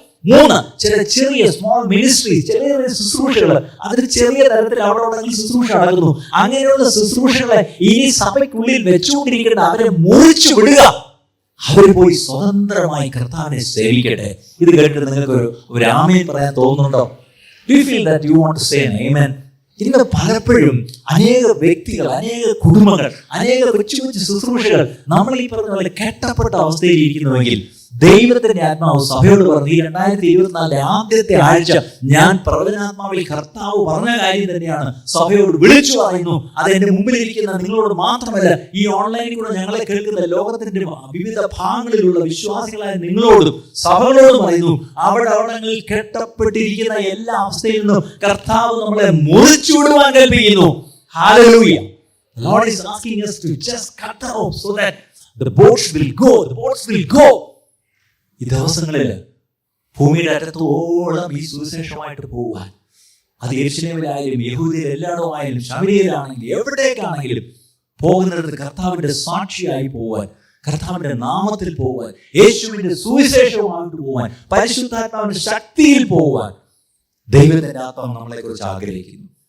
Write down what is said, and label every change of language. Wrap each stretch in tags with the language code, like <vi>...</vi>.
<ml>3, ചില ചെറിയ small ministries, ചെറിയ ശുശ്രൂഷകൾ, അതിന് ചെറിയ തരത്തിൽ അവിടെ ശുശ്രൂഷ നടക്കുന്നു. അങ്ങനെയുള്ള ശുശ്രൂഷകളെ ഇനി സഭയ്ക്കുള്ളിൽ വെച്ചുകൊണ്ടിരിക്കേണ്ട അവരെ മുറിച്ചു വിടുക. അവർ പോയി സ്വതന്ത്രമായി കർത്താവിനെ സേവിക്കട്ടെ. ഇത് കേട്ടിട്ട് നിങ്ങൾക്ക് ഒരു ആമേൻ പറയാൻ തോന്നുന്നുണ്ടോ?</ml> <en>Do you feel that you want to say an amen?</en> <ml>ഇന്ന് പലപ്പോഴും അനേക വ്യക്തികൾ, അനേക കുടുംബങ്ങൾ, അനേക കൊച്ചു കൊച്ചു ശുശ്രൂഷകൾ നമ്മൾ ഈ പറഞ്ഞ പോലെ കെട്ടപ്പെട്ട അവസ്ഥയിൽ ഇരിക്കുന്നുവെങ്കിൽ ദൈവത്തിന്റെ ആത്മാവ് സഭയോട് പറഞ്ഞു, ഈ 2024 ആദ്യത്തെ ആഴ്ച ഞാൻ പ്രവചനാത്മാവിൽ കർത്താവ് പറഞ്ഞ കാര്യം തന്നെയാണ് സഭയോട് വിളിച്ചു പറയുന്നു. അത് എന്റെ മുമ്പിലിരിക്കുന്ന നിങ്ങളോട് മാത്രമല്ല, ഈ ഓൺലൈനിൽ കൂടെ ഞങ്ങളെ കേൾക്കുന്ന ലോകത്തിന്റെ വിവിധ ഭാഗങ്ങളിലുള്ള വിശ്വാസികളായ നിങ്ങളോടും സഭകളോടും പറയുന്നു, അവിടങ്ങളിൽ കെട്ടപ്പെട്ടിരിക്കുന്ന എല്ലാ അവസ്ഥയിൽ നിന്നും കർത്താവ് നമ്മളെ മുറിച്ചു വിടുവാൻ കൽപ്പിക്കുന്നു.</ml> <en>Hallelujah. The Lord is asking us to just cut the rope so that the boats will go. The boats will go.</en> <ml>ഈ ദിവസങ്ങളിൽ ഭൂമിയുടെ അറ്റത്തോളം ഈ സുവിശേഷമായിട്ട് പോവാൻ, അത് യെരൂശലേമിലായാലും യഹൂദയിൽ എല്ലായിടമായാലും ശമരിയയിലാണെങ്കിലും എവിടേക്കാണെങ്കിലും പോകുന്നിടത്ത് കർത്താവിന്റെ സാക്ഷിയായി പോവാൻ, കർത്താവിന്റെ നാമത്തിൽ പോവാൻ, യേശുവിന്റെ സുവിശേഷമായിട്ട് പോവാൻ, പരിശുദ്ധാത്മാവിന്റെ ശക്തിയിൽ പോവാൻ ദൈവത്തിന്റെ ആത്മാവ് നമ്മളെ കുറിച്ച് ആഗ്രഹിക്കുന്നു.</ml>